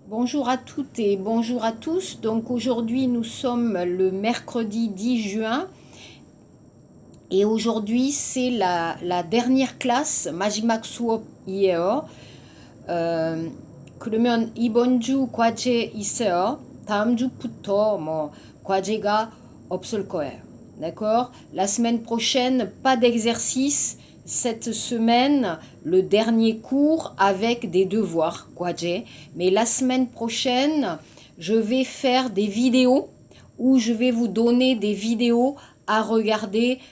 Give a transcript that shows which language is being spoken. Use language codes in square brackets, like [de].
[fr] Bonjour à toutes et bonjour à tous. Donc aujourd'hui nous sommes le mercredi 10 juin et aujourd'hui c'est la dernière classe [ko] 마지막 수업이에요. 그러면 이번 주 과제 있어요. 다음 주부터 과제가 없을 거예요. [fr] D'accord? La semaine prochaine, pas d'exercice. Cette semaine, le dernier cours avec des devoirs, 과제. Mais la semaine prochaine, je vais faire des vidéos où je vais vous donner des vidéos à regarder.